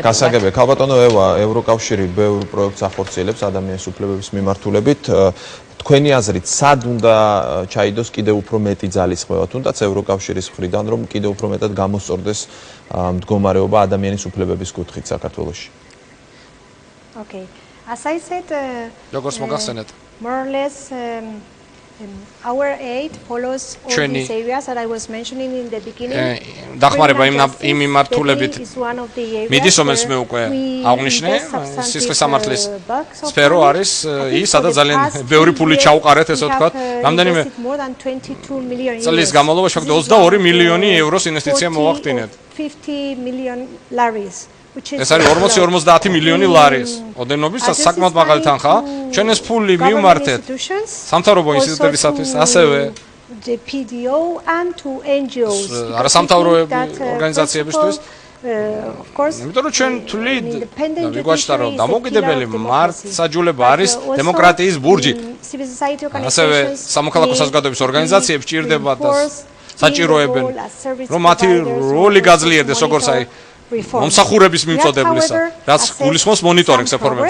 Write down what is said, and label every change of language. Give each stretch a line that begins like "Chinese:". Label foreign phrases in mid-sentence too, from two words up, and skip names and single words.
Georgian: გასაგებია, ქალბატონო ევა, ევროკავშირი ბევრ პროექტს ახორციელებს ადამიანის უფლებების მიმართულებით. თქვენი აზრით, სად უნდა ჩაიდოს კიდევ უფრო მეტი ძალისხმევა, თუნდაც ევროკავშირის მხრიდან, რომ კიდევ უფრო მეტად გამოსწორდეს მდგომარეობა ადამიანის უფლებების კუთხით საქართველოში?
English: Okay. As I said,
Georgian: როგორც მოგახსენეთ,
English: more or less our aid follows all these areas that I was mentioning in the beginning.
Georgian: დახმარება იმ მიმართულებით მიდის, რომელიც მე უკვე აღნიშნე, სისხლის სამართლის სფერო არის ის, სადაც ძალიან ბევრი ფული ჩაუყარეთ, ესე ვთქვათ, რამდენიმე წლის განმავლობაში ფაქტობრივად 22 მილიონი ევროს ინვესტიცია მოვახდინეთ.
English: 50 million laris.
Georgian: ეს არის 40-50 მილიონი ლარის ოდენობის საკმაოდ მაღალი თანხა. ჩვენ ეს ფული მივმართეთ სამთავრობო ინსტიტუტებისათვის, ასევე
English: the PDO and to NGOs.
Georgian: არასამთავრობო ორგანიზაციებისთვის.
English: Of course,
Georgian: იმიტომ რომ ჩვენ თვლით და მიგვაჩნდა რომ დამოუკიდებელი მართლმსაჯულება არის დემოკრატიის ბურჯი. ასევე სამოქალაქო საზოგადოების ორგანიზაციებს ჭირდებათ და საჭიროებენ რომ მათი როლი გაძლიერდეს, როგორც აი მომსახურების მიმწოდებლისა, რაც გულისხმობს მონიტორინგს რეფორმებს.